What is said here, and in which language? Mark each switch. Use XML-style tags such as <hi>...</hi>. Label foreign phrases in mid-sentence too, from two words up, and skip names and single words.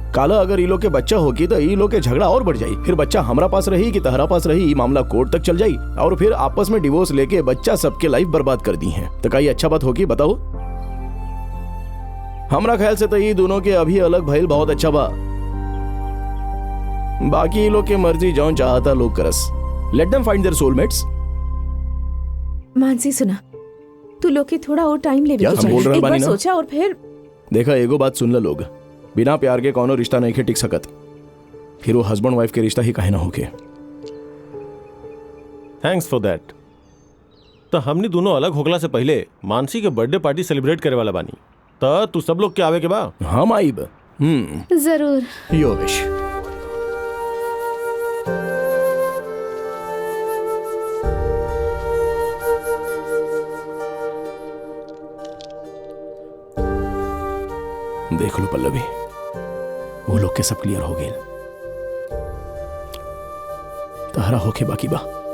<bho>काला अगर ई लोग के बच्चा होगी तो ई लोग के झगड़ा और बढ़ जाई, फिर बच्चा हमरा पास रही कि तहरा पास रही, मामला कोर्ट तक चल जाई और फिर आपस में डिवोर्स लेके बच्चा सबके लाइफ बर्बाद कर दी है। तो कई अच्छा बात होगी बताओ? हमरा ख्याल से तो ई दोनों के अभी अलग भइल बहुत अच्छा बा। बाकी ई लोग के मर्जी जौन चाहता लोग करस।</bho> <en>Let them find their soulmates.</en> <bho>मानसी सुना, तू लोग के थोड़ा और टाइम लेवे क्या के हम बोल चाहिए। रहे एक बार बानी ना? सोचा और फिर देखा एगो बात सुन ल लोग, बिना प्यार के कौनो रिश्ता नहीं के टिक सकत, फिर वो हस्बैंड वाइफ के रिश्ता ही काहे ना होके।</bho> <en>Thanks for that.</en> <bho>तो हमने दोनों अलग होगला से पहले मानसी के बर्थडे पार्टी सेलिब्रेट करे वाला बानी, तो तू सब लोग के आवे के बा। हम आइब। जरूर।</bho> <en>Your wish.</en> <bho>देख लो पल्लवी, वो लोग के सब क्लियर हो गए, तहरा होके बाकी बा।</bho>